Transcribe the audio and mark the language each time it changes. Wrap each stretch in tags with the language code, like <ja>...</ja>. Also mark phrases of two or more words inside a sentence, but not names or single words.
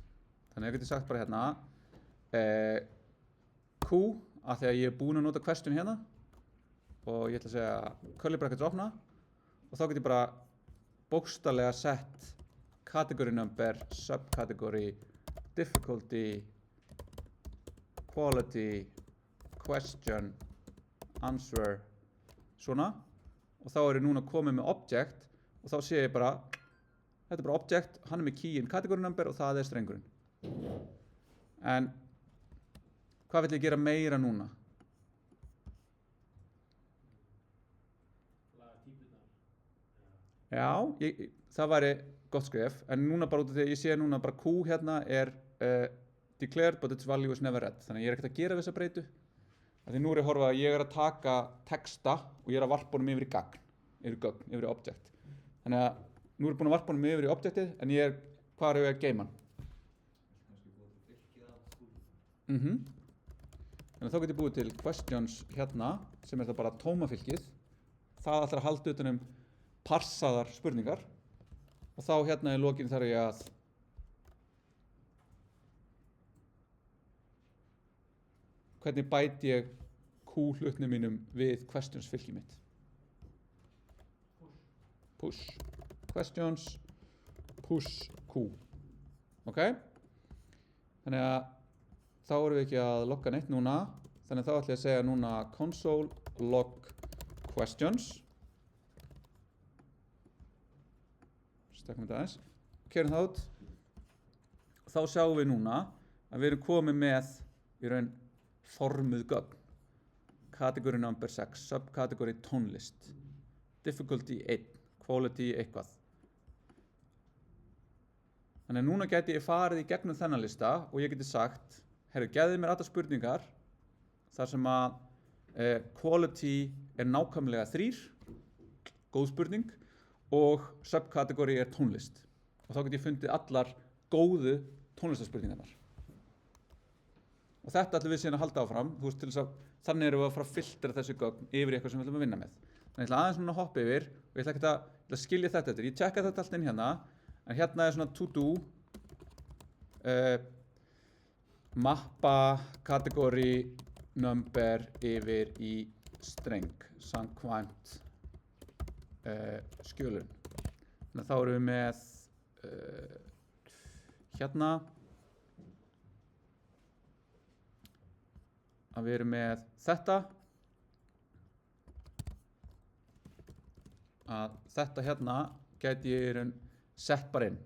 <is>Þannig að ég geti sagt bara hérna Q, af því að ég er búinn að nota question hérna og ég ætla að segja</is> <en>curly brackets</en> <is>opna og þá get ég bara bókstarlega sett</is> <en>category number, subcategory, difficulty, quality, question, answer,</en> <is>svona, og þá er ég núna komið með object og þá sé ég bara, þetta er bara object, hann er með keyin</is> <en>category number</en> <is>og það er strengurinn. En hvað vill ég gera meira núna? Laga típurnar. Já, það væri gott skref, en núna bara út af því að ég sé núna bara Q hérna er</is> <en>declared but its value is never read.</en> <is>Þannig að ég er ekkert að gera þessa breytu. Því nú er ég að horfa að ég er að taka texta og ég er að varpa honum yfir í gögn, yfir í object. Þannig að nú er ég búinn að varpa honum yfir í objectið, en ég er, hvað er ég að geyma hann? Kannski búið til fylkið af skúli. Þannig að þá get ég búið til questions hérna, sem er það bara tómafylkið. Það ætlar að halda utan parsaðar spurningar. Og þá hérna í lokin þarf ég að hvernig bæti ég Q-hlutnum mínum við questions fylkið mitt?</is> <en>Push. Questions, push Q.</en> <is>Ok? Þannig að þá erum við ekki að logga neitt núna. Þannig að þá ætlum ég að segja núna</is> <en>console log questions.</en> <is>Stekkum þetta aðeins. Kerum það út. Þá sjáum við núna að við erum komið með í raun formuð gögn.</is> <en>Category number 6, subcategory tónlist, difficulty 1, quality eitthvað.</en> <is>Þannig að núna gæti ég farið í gegnum þennan lista og ég geti sagt, herru, gefðu mér alltaf spurningar þar sem að quality er nákvæmlega 3, góð spurning, og subcategory er tónlist. Og þá get ég fundið allar góðu tónlistarspurningarnar. Og þetta ætlum við síðan að halda áfram, þú veist, til þess að þannig erum við að fara að filtra þessi gögn yfir í eitthvað sem við ætlum að vinna með. Þannig ég ætla aðeins núna að hoppa yfir og ég ætla að skilja þetta eftir. Ég tjekka þetta allt inn hérna, en hérna er svona</is> <en>to do,</en> <is>mappa category number yfir í streng, samkvæmt skjölun. Þannig að þá erum við með hérna, að við erum með þetta, að þetta hérna gæti ég í raun sett bara inn.</is>